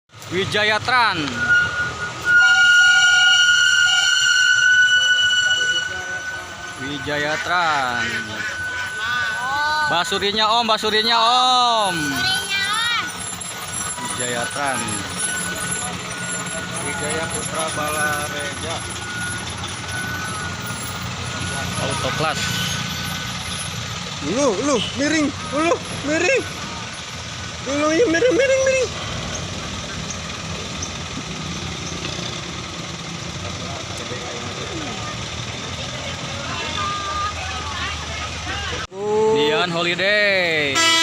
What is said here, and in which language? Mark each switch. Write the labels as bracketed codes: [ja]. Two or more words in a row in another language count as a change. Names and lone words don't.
[id] Wijaya Tran. Wijaya Tran. Basurinya Om, basurinya Om. Wijaya Tran. Wijaya Putra Balareja. Autoklas. Lu miring, lu miring. Lu ya miring. Dian Holiday.